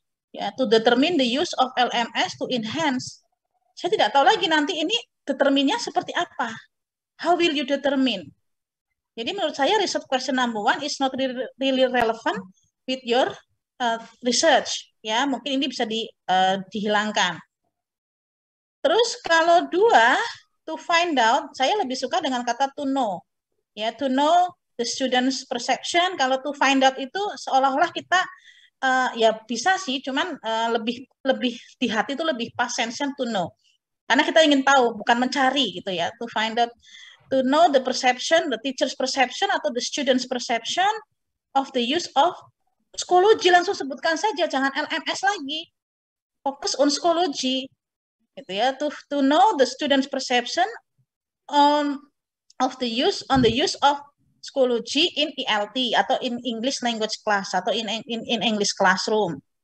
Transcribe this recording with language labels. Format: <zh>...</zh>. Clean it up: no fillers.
<en>Ya, to determine the use of LMS to enhance.</en> <id>Saya tidak tahu lagi nanti ini determinnya seperti apa.</id> <en>How will you determine?</en> <id>Jadi menurut saya</id> <en>research question number 1 is not really relevant with your research.</en> <id>Ya, mungkin ini bisa dihilangkan. Terus kalau 2,</id> <en>to find out,</en> <id>saya lebih suka dengan kata</id> <en>to know. Ya, to know the student's perception.</en> <id>Kalau</id> <en>to find out</en> <id>itu seolah-olah kita ya bisa sih, cuman lebih di hati itu lebih pas</id> <en>sense to know.</en> <id>Karena kita ingin tahu, bukan mencari gitu ya.</id> <en>To find out, to know the perception, the teacher's perception atau the student's perception of the use of Schoology.</en> <id>Langsung sebutkan saja, jangan LMS lagi.</id> <en>Fokus on Schoology.</en> <id>Gitu ya,</id> <en>to know the student's perception of the use of Schoology in ELT atau in English language class atau in English classroom.</en>